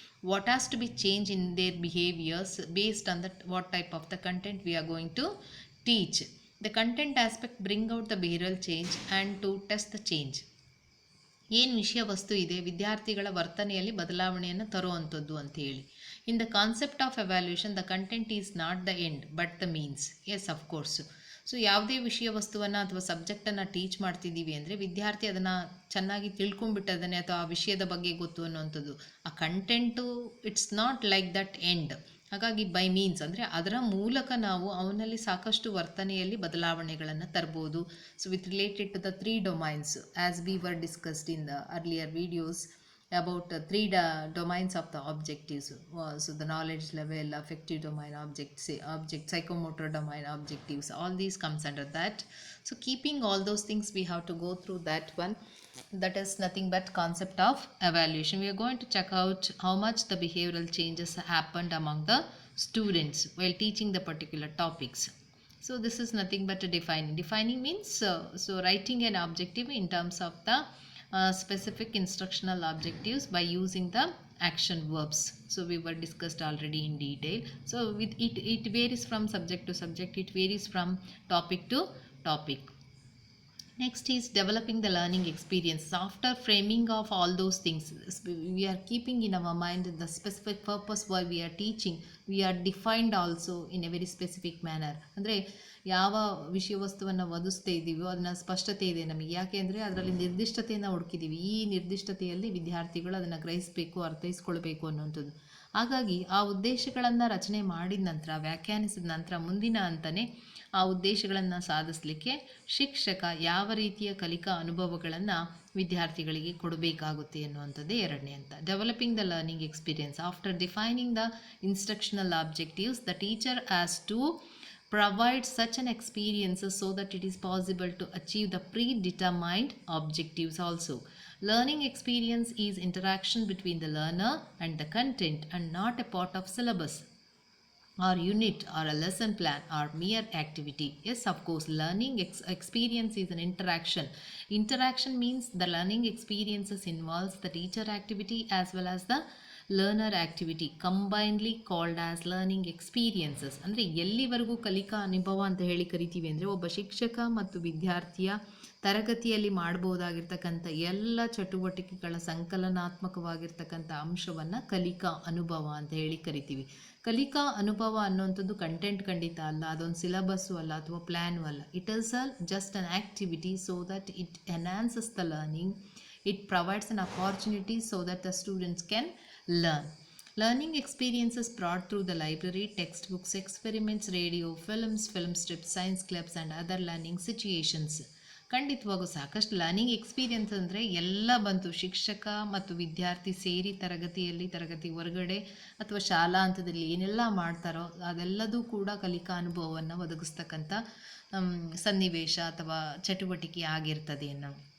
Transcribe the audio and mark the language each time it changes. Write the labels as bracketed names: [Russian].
[English] what has to be changed in their behaviors based on that what type of the content we are going to teach. The content aspect bring out the behavioral change and to test the change. [Kannada] ಏನು ವಿಷಯ ವಸ್ತು ಇದೆ ವಿದ್ಯಾರ್ಥಿಗಳ ವರ್ತನೆಯಲ್ಲಿ ಬದಲಾವಣೆಯನ್ನು ತರುವಂಥದ್ದು ಅಂತ ಹೇಳಿ. [English] In the concept of evaluation the content is not the end but the means. Yes of course. [Kannada] So ಯಾವುದೇ ವಿಷಯ ವಸ್ತುವನ್ನು ಅಥವಾ ಸಬ್ಜೆಕ್ಟನ್ನು ಟೀಚ್ ಮಾಡ್ತಿದ್ದೀವಿ ಅಂದರೆ ವಿದ್ಯಾರ್ಥಿ ಅದನ್ನು ಚೆನ್ನಾಗಿ ತಿಳ್ಕೊಂಬಿಟ್ಟದನ್ನೇ ಅಥವಾ ಆ ವಿಷಯದ ಬಗ್ಗೆ ಗೊತ್ತು ಅನ್ನುವಂಥದ್ದು. ಆ content [English] It's not like that end. [Kannada] ಹಾಗಾಗಿ ಬೈ ಮೀನ್ಸ್ ಅಂದರೆ ಅದರ ಮೂಲಕ ನಾವು ಅವನಲ್ಲಿ ಸಾಕಷ್ಟು ವರ್ತನೆಯಲ್ಲಿ ಬದಲಾವಣೆಗಳನ್ನು ತರ್ಬೋದು. [English] So with related to the 3 domains as we were discussed in the earlier videos about 3 domains of the objectives. So the knowledge level, affective domain, object psychomotor domain objectives, all these comes under that. So keeping all those things, we have to go through that one. That is nothing but concept of evaluation. We are going to check out how much the behavioral changes happened among the students while teaching the particular topics. So this is nothing but a defining means so writing an objective in terms of the specific instructional objectives by using the action verbs. So we were discussed already in detail. So with it varies from subject to subject, it varies from topic to topic. Next is developing the learning experience. After framing of all those things, we are keeping in our mind the specific purpose why we are teaching. We are defined also in a very specific manner. [Kannada] ಅಂದರೆ ಯಾವ ವಿಷಯ ವಸ್ತುವನ್ನು ಒದಿಸ್ತಾ ಇದ್ದೀವೋ ಅದನ್ನ ಸ್ಪಷ್ಟತೆ ಇದೆ ನಮಗೆ. ಯಾಕೆ ಅಂದರೆ ಅದರಲ್ಲಿ ನಿರ್ದಿಷ್ಟತೆಯನ್ನು ಹುಡುಕಿದ್ದೀವಿ. ಈ ನಿರ್ದಿಷ್ಟತೆಯಲ್ಲಿ ವಿದ್ಯಾರ್ಥಿಗಳು ಅದನ್ನು ಗ್ರಹಿಸಬೇಕು, ಅರ್ಥೈಸ್ಕೊಳ್ಬೇಕು ಅನ್ನುವಂಥದ್ದು. ಹಾಗಾಗಿ ಆ ಉದ್ದೇಶಗಳನ್ನು ರಚನೆ ಮಾಡಿದ ನಂತರ, ವ್ಯಾಖ್ಯಾನಿಸಿದ ನಂತರ ಮುಂದಿನ ಹಂತನೇ ಆ ಉದ್ದೇಶಗಳನ್ನು ಸಾಧಿಸಲಿಕ್ಕೆ ಶಿಕ್ಷಕ ಯಾವ ರೀತಿಯ ಕಲಿಕಾ ಅನುಭವಗಳನ್ನು ವಿದ್ಯಾರ್ಥಿಗಳಿಗೆ ಕೊಡಬೇಕಾಗುತ್ತೆ ಅನ್ನುವಂಥದ್ದೇ ಎರಡನೇ ಹಂತ. [English] Developing the learning experience. After defining the instructional objectives, the teacher has to provide such an experience so that it is possible to achieve the predetermined objectives also. Learning experience is interaction between the learner and the content and not a part of syllabus or unit or a lesson plan or mere activity. Yes, of course, learning experience is an interaction. Interaction means the learning experiences involves the teacher activity as well as the learner activity combinedly called as learning experiences. [Kannada] ಅಂದರೆ ಎಲ್ಲಿವರೆಗೂ ಕಲಿಕಾ ಅನುಭವ ಅಂತ ಹೇಳಿ ಕರಿತೀವಿ ಅಂದರೆ ಒಬ್ಬ ಶಿಕ್ಷಕ ಮತ್ತು ವಿದ್ಯಾರ್ಥಿಯ ತರಗತಿಯಲ್ಲಿ ಮಾಡ್ಬೋದಾಗಿರ್ತಕ್ಕಂಥ ಎಲ್ಲ ಚಟುವಟಿಕೆಗಳ ಸಂಕಲನಾತ್ಮಕವಾಗಿರ್ತಕ್ಕಂಥ ಅಂಶವನ್ನು ಕಲಿಕಾ ಅನುಭವ ಅಂತ ಹೇಳಿ ಕರಿತೀವಿ. ಕಲಿಕಾ ಅನುಭವ ಅನ್ನುವಂಥದ್ದು ಕಂಟೆಂಟ್ ಖಂಡಿತ ಅಲ್ಲ, ಅದೊಂದು ಸಿಲಬಸ್ಸು ಅಲ್ಲ ಅಥವಾ ಪ್ಲ್ಯಾನು ಅಲ್ಲ. [English] It is just an activity so that it enhances the learning. It provides an opportunity so that the students can learn. Learning experiences brought through the library, textbooks, experiments, radio, films, film strips, science clubs and other learning situations. [Kannada] ಖಂಡಿತವಾಗೂ ಸಾಕಷ್ಟು learning experience ಅಂದರೆ ಎಲ್ಲ ಬಂತು. ಶಿಕ್ಷಕ ಮತ್ತು ವಿದ್ಯಾರ್ಥಿ ಸೇರಿ ತರಗತಿ ಹೊರಗಡೆ ಅಥವಾ ಶಾಲಾ ಹಂತದಲ್ಲಿ ಏನೆಲ್ಲ ಮಾಡ್ತಾರೋ ಅದೆಲ್ಲದೂ ಕೂಡ ಕಲಿಕಾ ಅನುಭವವನ್ನು ಒದಗಿಸ್ತಕ್ಕಂಥ ಸನ್ನಿವೇಶ ಅಥವಾ ಚಟುವಟಿಕೆ ಆಗಿರ್ತದೆ ಅನ್ನೋ.